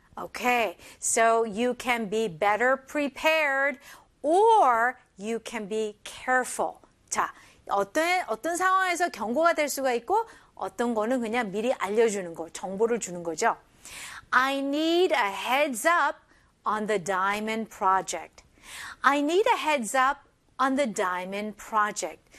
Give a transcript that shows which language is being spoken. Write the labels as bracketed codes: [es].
[en] Okay, so you can be better prepared or you can be careful. [ko] 자, 어떤 상황에서 경고가 될 수가 있고 어떤 거는 그냥 미리 알려주는 거, 정보를 주는 거죠. [en] I need a heads up on the diamond project. I need a heads up on the diamond project.